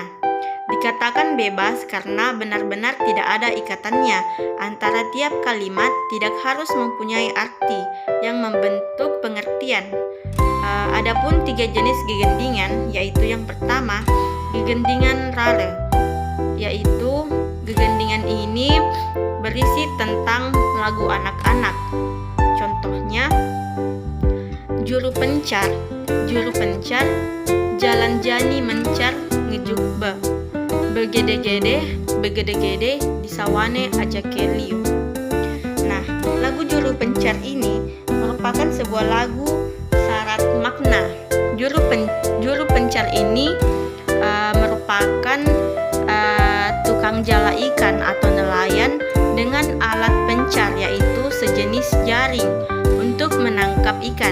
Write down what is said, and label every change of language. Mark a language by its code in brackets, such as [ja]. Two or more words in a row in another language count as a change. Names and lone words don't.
[id] Dikatakan bebas karena benar-benar tidak ada ikatannya antara tiap kalimat, tidak harus mempunyai arti yang membentuk pengertian. Adapun 3 jenis gegendingan yaitu yang pertama, gegendingan rale, yaitu gegendingan ini berisi tentang lagu anak-anak. Contohnya, [ban] juru pencar, jalan jani mencar ngejukba, begede-gede disawane aja keliu. [id] Nah, lagu juru pencar ini merupakan sebuah lagu syarat makna. Juru pencar ini merupakan tukang jala ikan atau nelayan dengan alat pencar yaitu sejenis jaring untuk menangkap ikan.